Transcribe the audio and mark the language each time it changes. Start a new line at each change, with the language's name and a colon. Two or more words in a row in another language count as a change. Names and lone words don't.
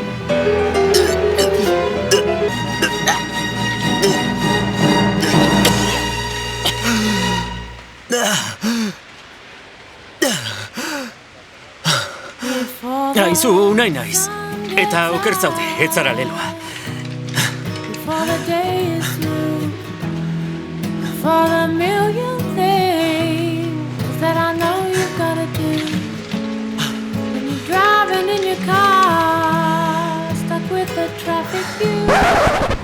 Basque: Aizu, nahi naiz. Eta oker zaude, ez zara leloa.
English: Before the day is through, for the million things that I know you've gotta do. When you're driving in your car, stuck with the traffic view.